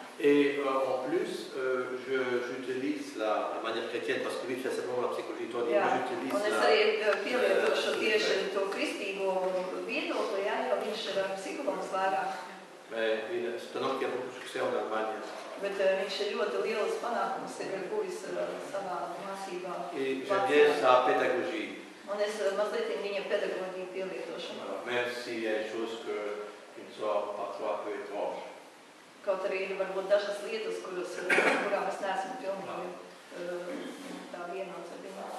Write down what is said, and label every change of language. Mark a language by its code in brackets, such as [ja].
[fr] Et en plus, j'utilise la manière chrétienne parce que lui fait simplement la psychologie tonique. Moi, j'utilise [lv] un es arī pielietošu tieši to kristīgo viedokli, jā, jo viņš ir psihologs vairāk. [fr] Mais c'est un homme qui a beaucoup de succès en Allemagne. [lv] Bet viņš ir ļoti liels panākums ir guvis savā mācībā. [fr] Et j'aime bien sa pédagogie. [lv] Un es mazliet viņa pedagoģiju pielietošanu. [fr] Même s'il y a des choses qui sont parfois un peu étranges. [lv] Kaut arī ir varbūt dažas lietas, kurām es neesmu pilnīgi tā vienots ar viņu.